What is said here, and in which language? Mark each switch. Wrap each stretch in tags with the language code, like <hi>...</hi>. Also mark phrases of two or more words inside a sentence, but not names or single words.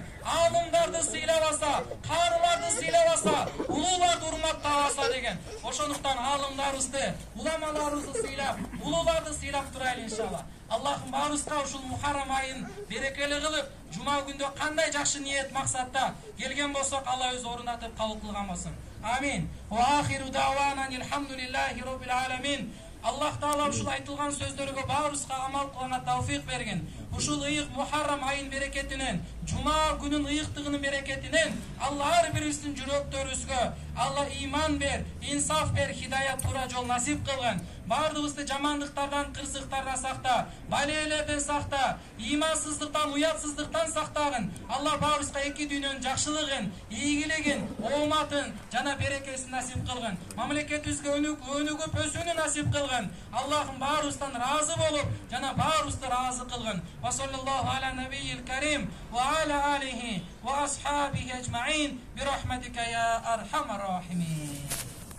<ky>Алымдарды сыйлабаса, карыларды сыйлабаса, улууларды урматтабаса деген. Ошондуктан алымдарыбызды, уламаларыбызды сыйлап, улууларды сыйлап турайлы иншалла. Аллахым баарыбызга ушул Мухаррам айын берекелүү кылып, жума күндө кандай жакшы ниет максатта келген болсок, Алла өзү орундатып кабыл кылган болсун. Амин.</ky> <ar>وآخر دعوانا الحمد لله رب العالمين.</ar> <ky>Аллах Таала ушул айтылган сөздөргө баарыбызга амал кылганга тауфик берген. Ушул ыйык Мухаррам айын берекетинен, жума күнүн ыйыктыгынын берекетинен Алла ар бирибиздин жүрөктөрүбүзгө Алла иман бер, инсаф бер, хидаят, туура жол насип кылгын. Бардыгыбызды жамандыктардан, кырсыктардан сакта, балейлерден сакта, имансыздыктан, уятсыздыктан сактагын. Алла баарыбызга эки дүйнөнүн жакшылыгын, ийгилигин, ооматын жана берекесин насип кылгын. Мамлекетибизге өнүгүп өсүүнү насип кылгын. Аллахым баарыбыздан разы болуп, жана баарыбызды разы кылгын.</ky> <ar>وصلى الله على النبي الكريم وعلى آله وأصحابه أجمعين برحمتك يا أرحم الراحمين.</ar>